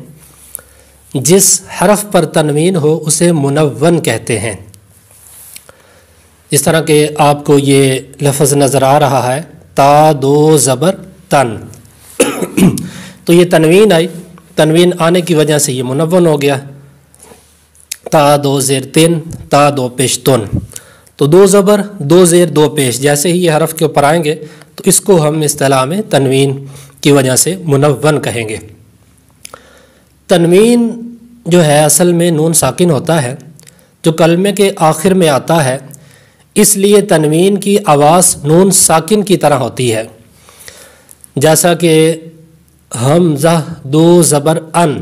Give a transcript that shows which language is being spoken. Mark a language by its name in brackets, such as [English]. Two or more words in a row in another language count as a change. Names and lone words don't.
[Urdu] جس حرف پر تنوین ہو اسے منون کہتے ہیں۔ اس طرح کہ آپ کو یہ لفظ نظر آ رہا ہے تا دو زبر تن، تو یہ تنوین آئی، تنوین آنے کی وجہ سے یہ منون ہو گیا۔ تا دو زیر تن، تا دو پیش تن، تو دو زبر دو زیر دو پیش جیسے ہی یہ حرف کے اوپر آئیں گے تو اس کو ہم اصطلاح میں تنوین کی وجہ سے منون کہیں گے۔ تنوین جو ہے اصل میں نون ساکن ہوتا ہے جو کلمے کے آخر میں آتا ہے، اس لیے تنوین کی آواز نون ساکن کی طرح ہوتی ہے، جیسا کہ حمزہ دو زبر ان۔